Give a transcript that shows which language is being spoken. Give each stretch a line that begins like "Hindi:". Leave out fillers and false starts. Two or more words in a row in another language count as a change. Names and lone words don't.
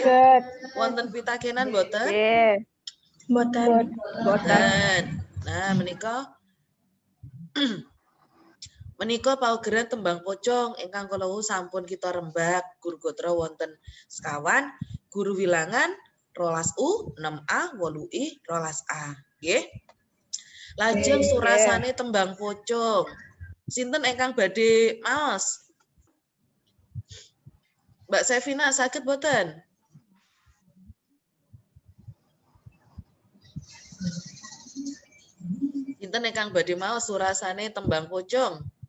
Javanese: Wonten pitakenan boten? Nggih. Boten. Nah, menika paugeran tembang pocong ingkang kala sampun kita rembak. Guru gotra wonten sekawan, guru wilangan rolas U, 6A, 8I, rolas A. Nggih. Lajeng surasane tembang pocong. Sinten ingkang badhe maos? Mbak Sevina saged boten? Sinten ingkang badhe maos surasane tembang pocong?